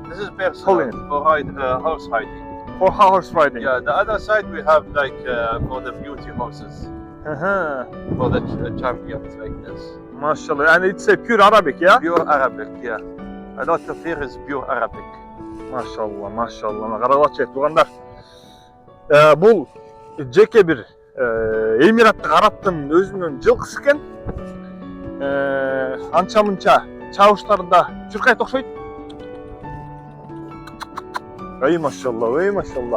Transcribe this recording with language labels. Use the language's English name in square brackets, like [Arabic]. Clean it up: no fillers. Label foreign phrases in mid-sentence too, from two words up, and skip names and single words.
[English] This is personal for horse riding. For horse riding? Yeah, the other side we have like for the beauty horses. Uh-huh. For the champions like this. MashaAllah. And it's a pure Arabic, yeah? Pure Arabic, yeah. A lot of here is pure Arabic. MashaAllah, MashaAllah. [Kyrgyz] Карагачы туугандар. Бул жеке бир Эмираттык Араптын өзүнүн жылкысы экен. Анча-мынча чабыштарында чуркайт окшойт. Ай машалла, ай машалла.